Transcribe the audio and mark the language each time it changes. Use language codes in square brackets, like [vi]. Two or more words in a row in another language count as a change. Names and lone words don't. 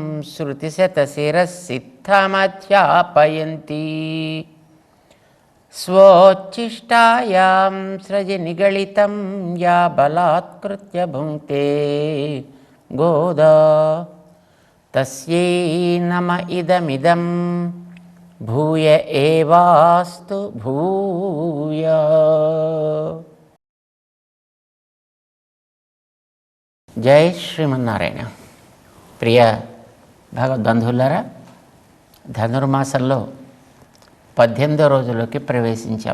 [sa] ஸ்ருதிசதசிரசித்தமத்யாபயந்தி ஸ்வோச்சிஷ்டாயாம் ஸ்ரஜி நிகளிதம் யா பலாத்கிருத்ய புங்க்தே கோதா தஸ்யை நம இதமிதம் భూయ ఏవాస్తు భూయ. [te] జై శ్రీమన్నారాయణ. ప్రియ భగవద్బంధువులారా, ధనుర్మాసంలో 18వ రోజులోకి ప్రవేశించాం.